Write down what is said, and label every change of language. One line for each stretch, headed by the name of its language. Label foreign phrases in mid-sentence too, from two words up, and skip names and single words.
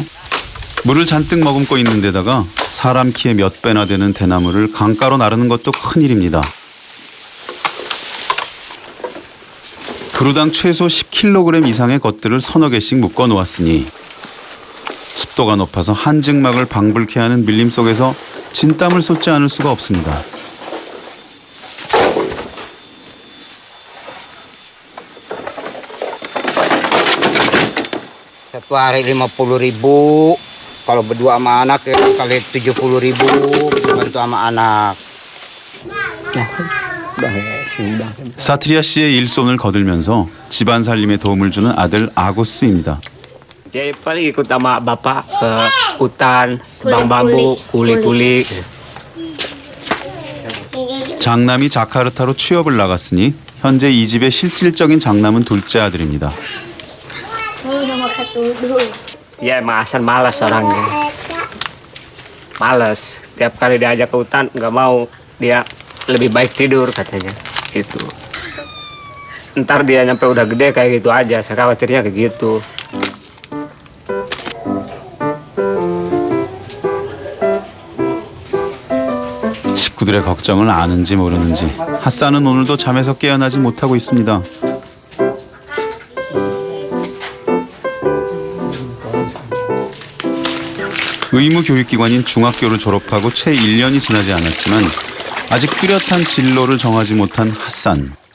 Korean: 물을 잔뜩 머금고 있는 데다가 사람 키의 몇 배나 되는 대나무를 강가로 나르는 것도 큰일입니다. 그루당 최소 10kg 이상의 것들을 서너 개씩 묶어 놓았으니 습도가 높아서 한증막을 방불케 하는 밀림 속에서 진땀을 쏟지 않을 수가 없습니다.
Indonesian: Satu hari 50.000. Kalau berdua sama anak ya kali 70.000 bantu sama anak.
Korean: 사트리아 씨의 일손을 거들면서 집안 살림에 도움을 주는 아들 아고스입니다.
Indonesian: Dia paling ikut sama bapak ke hutan, bang bambu, kuli-kuli.
Korean: 장남이 자카르타로 취업을 나갔으니 현재 이 집의 실질적인 장남은 둘째 아들입니다.
Indonesian: Ya emang Hasan malas orangnya. Malas. Tiap kali diajak ke hutan nggak mau. Dia lebih baik tidur katanya. Gitu. Ntar dia nyampe udah gede kayak gitu aja. Saya khawatirnya kayak gitu.
Korean: 식구들의 걱정을 아는지 모르는지 핫산은 오늘도 잠에서 깨어나지 못하고 있습니다. 의무 교육기관인 중학교를 졸업하고 채 1년이 지나지 않았지만 아직 뚜렷한 진로를 정하지 못한 핫산.